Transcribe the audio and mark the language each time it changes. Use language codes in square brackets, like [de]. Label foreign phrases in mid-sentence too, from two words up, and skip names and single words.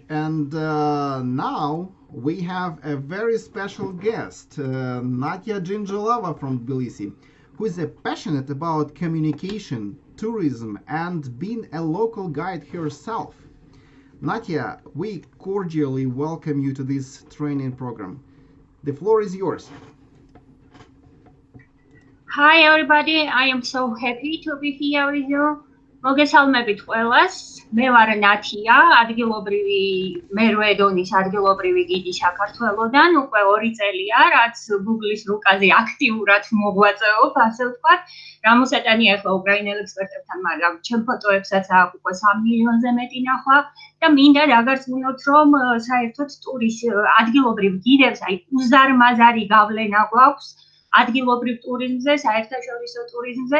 [en] And now we have a very special guest, Natya Gingelova from Tbilisi, who is passionate about communication, tourism, and being a local guide herself. Natya, we cordially welcome you to this training program. The floor is yours. Hi everybody, I am so happy to be here with you. [ka] მოგესალმებით ყველას. მე ვარ ნათია, ადგილობრივი მერვე დონის ადგილობრივი გიდი საქართველოდან. უკვე 2 წელია, რაც Google-ის რუკაზე აქტიურად მოღვაწეობ, ასე ვთქვათ. რამოსატანი ახლა უკრაინელ ექსპერტებთან, მაგრამ ჩემ ფოტოებსაც აქვს უკვე 3 მილიონზე მეტი ნახვა და მინდა დაგარწმუნოთ, რომ საერთოდ ტურის ადგილობრივ გიდებს, აი უზარმაზარი გავლენა გვაქვს ადგილობრივ ტურიზმზე, საერთაშორისო ტურიზმზე.